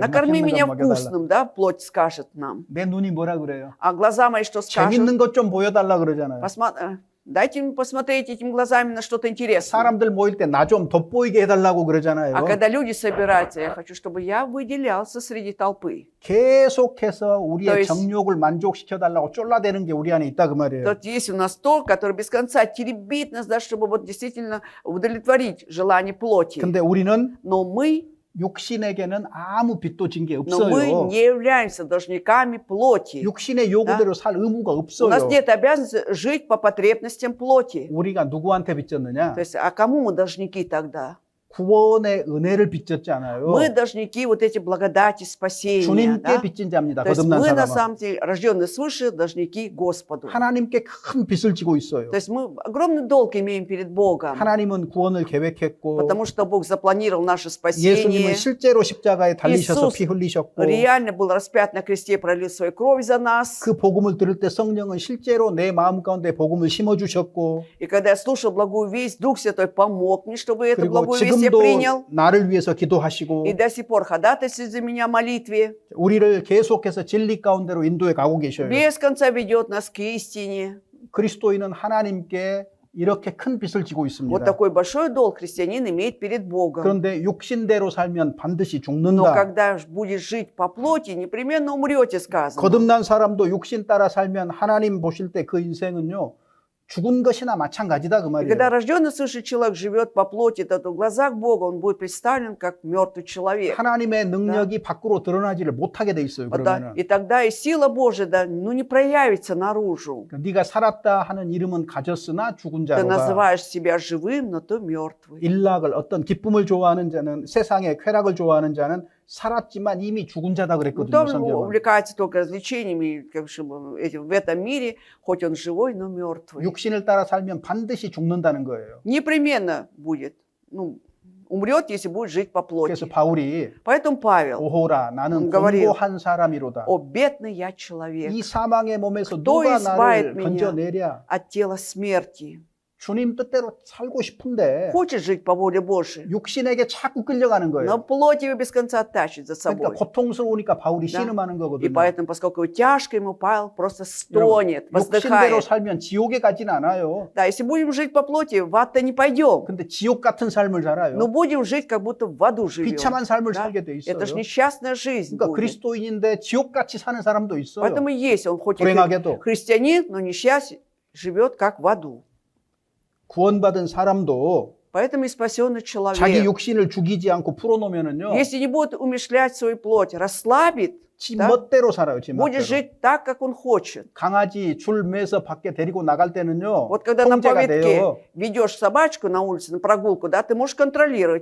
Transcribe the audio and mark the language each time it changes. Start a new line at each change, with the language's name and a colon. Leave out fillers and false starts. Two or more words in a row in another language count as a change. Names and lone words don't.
Russian: Накорми
Korean: 맛있는
Russian: меня
Korean: 거 먹여달라.
Russian: вкусным, да, плоть скажет нам.
Korean: 내 눈이 뭐라 그래요?
Russian: А глаза мои что скажут?
Korean: 재밌는 것 좀 보여달라 그러잖아요.
Russian: Дайте мне посмотреть этими глазами на что-то интересное.
Korean: 사람들 모일 때 나 좀 돋보이게 해달라고 그러잖아요.
Russian: А когда люди собираются, я хочу, чтобы я выделялся среди толпы.
Korean: 계속해서 우리의
Russian: То есть-
Korean: 정욕을 만족시켜달라고 쫄라대는 게 우리 안에 있다 그 말이에요.
Russian: Вот есть у нас то, который без конца теребит нас, да, чтобы вот действительно удовлетворить желание плоти.
Korean: 근데 우리는
Russian: Но мы
Korean: 육신에게는 아무 빚도 진 게
Russian: Но мы
Korean: 없어요.
Russian: не являемся должниками плоти.
Korean: 육신의 요구대로 살 의무가
Russian: У нас
Korean: 없어요.
Russian: нет обязанности жить по потребностям плоти.
Korean: 우리가 누구한테 빚졌느냐?
Russian: То есть, а кому мы должники тогда?
Korean: 구원의 은혜를 빚졌잖아요.
Russian: Мы должники вот эти благодати спасения.
Korean: 주님께
Russian: Да?
Korean: 빚진 자입니다.
Russian: То есть
Korean: 거듭난
Russian: мы на
Korean: 사람은.
Russian: самом деле рожденные свыше должники Господу.
Korean: 하나님께 큰 빚을 지고 있어요.
Russian: То есть мы огромный долг имеем перед Богом.
Korean: 하나님은 구원을 계획했고
Russian: Потому что Бог запланировал наше
Korean: 예수님은
Russian: спасение.
Korean: 실제로 십자가에 달리셔서 이수스 피 흘리셨고
Russian: Реально был распят на кресте, пролил свою кровь за нас.
Korean: 그 복음을 들을 때 성령은 실제로 내 마음 가운데 복음을 심어주셨고
Russian: И когда я слушал благую весть, Дух Святой помог мне, чтобы эту
Korean: 그리고
Russian: благую весть я
Korean: 지금도
Russian: принял.
Korean: 나를 위해서 기도하시고
Russian: И до сих пор ходатайствует за меня в молитве.
Korean: 우리를 계속해서 진리 가운데로 인도해 가고 계셔요.
Russian: Без конца ведет нас к истине.
Korean: 그리스도인은 하나님께 이렇게 큰 빚을 지고
Russian: Вот
Korean: 있습니다.
Russian: такой большой долг христианин имеет перед Богом.
Korean: 그런데 육신대로 살면 반드시
Russian: Но
Korean: 죽는다.
Russian: когда будешь жить по плоти, непременно умрете, сказано.
Korean: 거듭난 사람도 육신 따라 살면 하나님 보실 때 그 인생은요. 죽은 것이나 마찬가지다 그
Russian: И
Korean: 말이에요.
Russian: когда рожденный свыше человек живет по плоти, то в глазах Бога он будет представлен как мертвый человек.
Korean: 하나님의 능력이 밖으로 드러나지를 못하게 돼 있어요.
Russian: Вот, да.
Korean: 그러면은
Russian: И тогда и сила Божия, да, ну, не проявится наружу.
Korean: 네가 살았다 하는 이름은 가졌으나 죽은
Russian: Ты
Korean: 자로다.
Russian: называешь себя живым, но ты мертвый.
Korean: 일락을 어떤 기쁨을 좋아하는 자는 세상의 쾌락을 좋아하는 자는 살았지만 이미 죽은 자다 그랬거든요.
Russian: Кто
Korean: 성경은.
Russian: увлекается только развлечениями как бы, в этом мире, хоть он живой, но мертвый.
Korean: 육신을 따라 살면 반드시 죽는다는 거예요.
Russian: Непременно будет, ну, умрет, если будет жить по
Korean: 그래서
Russian: плоти.
Korean: 바울이
Russian: Поэтому Павел,
Korean: 오호라 나는
Russian: Он говорил,
Korean: 공고한 사람이로다.
Russian: о бедный я человек,
Korean: 이 사망의 몸에서
Russian: Кто
Korean: 누가
Russian: избавит
Korean: 나를
Russian: меня?
Korean: 건져내랴.
Russian: от тела смерти.
Korean: 주님 뜻대로 살고 싶은데
Russian: хочет жить по воле Божьей,
Korean: 육신에게 자꾸 끌려가는
Russian: но
Korean: 거예요.
Russian: плоть его без конца тащит за
Korean: 그러니까
Russian: собой.
Korean: 고통스러우니까 바울이
Russian: Да.
Korean: 신음하는
Russian: И
Korean: 거거든요.
Russian: поэтому, поскольку тяжко ему, Павел просто
Korean: 여러분,
Russian: стонет,
Korean: 육신대로
Russian: воздыхает.
Korean: 살면 지옥에 가진 않아요.
Russian: Да, если будем жить по плоти, в ад-то не пойдем.
Korean: 근데 지옥 같은 삶을 살아요.
Russian: Но будем жить, как будто в аду живем.
Korean: 비참한 삶을
Russian: Да?
Korean: 살게 돼 있어요.
Russian: Это же несчастная жизнь
Korean: 그러니까
Russian: будет.
Korean: 그리스도인인데 지옥같이 사는 사람도 있어요.
Russian: Поэтому есть, он хоть и
Korean: 불행하게도
Russian: христианин, но несчастье живет как в аду.
Korean: 구원받은 사람도
Russian: Поэтому и спасенный
Korean: 자기
Russian: человек,
Korean: 육신을 죽이지 않고 풀어놓으면은요,
Russian: если не будет умершлять свою плоть, расслабит,
Korean: 지
Russian: да,
Korean: 멋대로 살아요. 지
Russian: будет
Korean: 멋대로.
Russian: жить так, как он хочет.
Korean: 강아지 줄 매서 밖에 데리고 나갈 때는요,
Russian: Вот когда на
Korean: 통제가
Russian: поводке
Korean: 돼요.
Russian: ведешь собачку на улице, на прогулку, да, ты можешь контролировать